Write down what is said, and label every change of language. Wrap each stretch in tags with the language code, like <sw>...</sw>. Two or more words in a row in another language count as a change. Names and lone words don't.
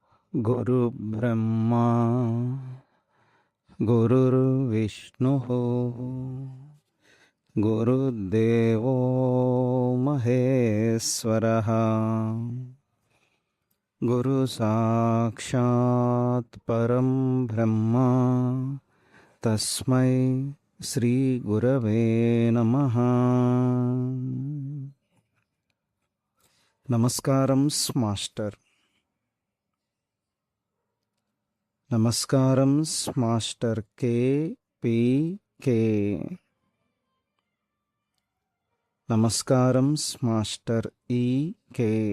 <sa>गुरुर्ब्रह्मा गुरुर्विष्णुः गुरुर्देवो महेश्वरः गुरुसाक्षात् परं ब्रह्म तस्मै श्रीगुरवे नमः।</sa> <te>నమస్కారం మాస్టర్. నమస్కారం మాస్టర్ కే. నమస్కారం మాస్టర్ ఈకే.</te>